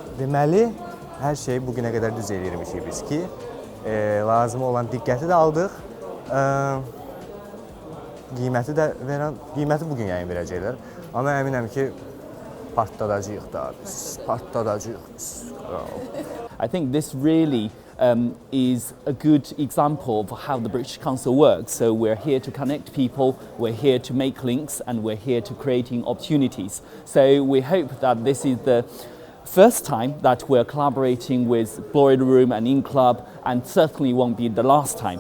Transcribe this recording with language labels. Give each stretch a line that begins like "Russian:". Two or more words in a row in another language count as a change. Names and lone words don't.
Azerbaijani: Deməli, hər şeyi bugünə qədər düz eləyirmişik biz ki, lazım olan diqqəti də aldıq. Qiyməti bugün yayın verəcəklər. Amma əminəm ki, partladacağıq da, partladacağıq.
English: I think this really is a good example of how the British Council works. So we're here to connect people, we're here to make links, and we're here to creating opportunities. So we hope that this is the first time that we're collaborating with Boiler Room and In Club, and certainly won't be the last time.